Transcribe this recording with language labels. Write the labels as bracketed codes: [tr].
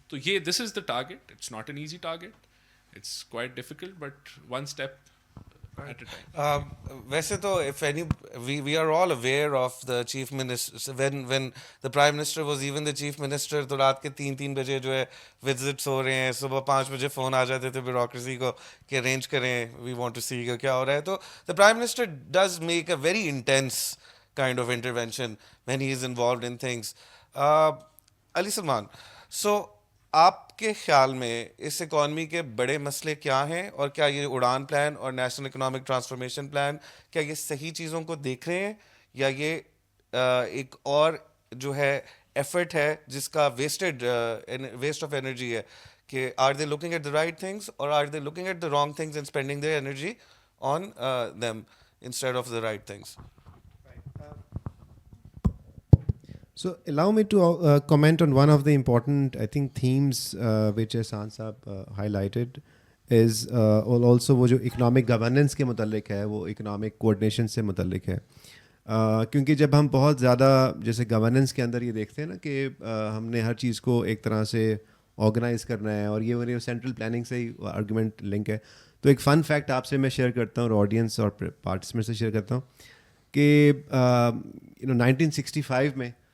[en] تو یہ this is the target. It's not an easy target, it's quite difficult, but one step at a time. [ur] ویسے تو [en] if any we are all aware of the chief minister [ur] when the prime minister was even the chief minister, تو رات کے 3 بجے جو ہے visits ہو رہے ہیں, صبح 5 بجے فون آ جاتے تھے بیوروکریسی کو کہ ارینج کریں, [en] we want to see [ur] کیا ہو رہا ہے. [en] تو the prime minister does make a very intense kind of intervention when he is involved in things. [ur] Ali Salman, so آپ کے خیال میں اس اکانومی کے بڑے مسئلے کیا ہیں, اور کیا یہ اڑان پلان اور نیشنل اکنامک ٹرانسفارمیشن پلان کیا یہ صحیح چیزوں کو دیکھ رہے ہیں, یا یہ ایک اور جو ہے ایفرٹ ہے جس کا ویسٹ آف انرجی ہے, کہ [en] are they looking at the right things [ur] اور are they looking at the wrong things and spending their energy on them instead of the right things. [en] So allow me to comment on one of the important, I think, themes which Ehsan Saab highlighted is also [ur] وہ جو economic governance کے متعلق ہے, [en] وہ economic coordination سے متعلق ہے. [ur] کیونکہ جب ہم بہت زیادہ جیسے گورننس کے اندر یہ دیکھتے ہیں نا کہ ہم نے ہر چیز کو ایک طرح سے آرگنائز کرنا ہے, اور یہ سینٹرل پلاننگ سے ہی آرگومنٹ لنک ہے. تو ایک فن فیکٹ آپ سے میں شیئر کرتا ہوں, اور آڈینس اور پارٹیسپینٹ سے شیئر کرتا ہوں, کہ 1965 میں